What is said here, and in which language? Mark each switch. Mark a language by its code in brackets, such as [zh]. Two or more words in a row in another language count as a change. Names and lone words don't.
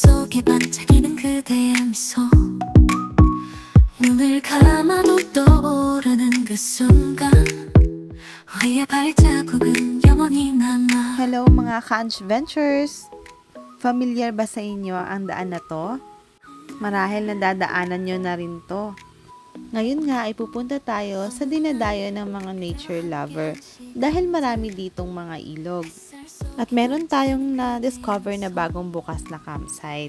[ko] 속에 반짝이는 그대의 미소 눈을 감아도 떠오르는 그 순간 우리의 발자국은 영원히 남아. [tl] Hello mga ka-adventures! Familiar ba sa inyo ang daan na to? Marahil nadadaanan nyo na rin to. Ngayon nga ay pupunta tayo sa dinadayo ng mga [en] nature lover [tl] dahil marami ditong mga ilog. At meron tayong na-discover na bagong bukas na campsite.